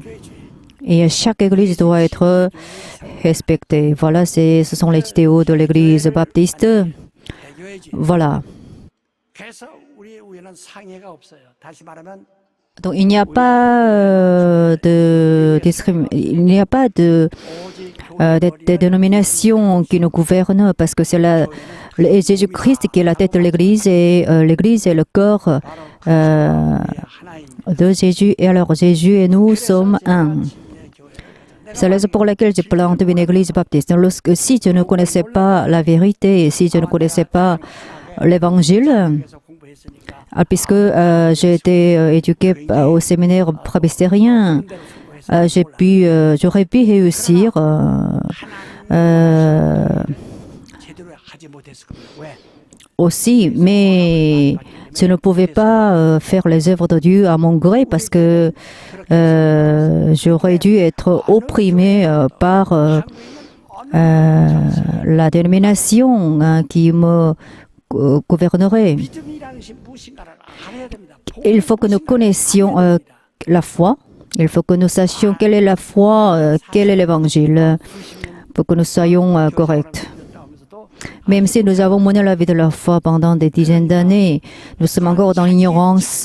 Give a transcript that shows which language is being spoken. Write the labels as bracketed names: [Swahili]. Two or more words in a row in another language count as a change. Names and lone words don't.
[French] Et chaque église doit être respectée. Voilà, ce sont les idéaux de l'église baptiste. [Korean] 개교회주의 [French] Voilà. [Korean] 그래서 우리 우에는 상해가 없어요. 다시 말하면 [French] Donc il n'y a pas il n'y a pas de des dénominations qui nous gouvernent parce que c'est Jésus-Christ qui est la tête de l'Église et l'Église est le corps de Jésus. Et alors Jésus et nous sommes un. C'est la raison pour laquelle j'ai planté une église baptiste. Si je ne connaissais pas la vérité, si je ne connaissais pas l'évangile, [Korean] 그래서 공부했으니까 [French] puisque j'ai été éduqué au séminaire presbytérien, j'aurais pu réussir. [Korean] 제대로 하지 못했을 겁니다. 왜? [French] Aussi, mais je ne pouvais pas faire les œuvres de Dieu à mon gré parce que j'aurais dû être opprimé par la dénomination qui me gouvernerait. [Korean] 믿음이라는 것이 무엇인가를 알아야 됩니다. [French] Il faut que nous connaissions la foi. Il faut que nous sachions quelle est la foi, quel est l'évangile, pour que nous soyons corrects. Même si nous avons mené la vie de la foi pendant des dizaines d'années, nous sommes encore dans l'ignorance.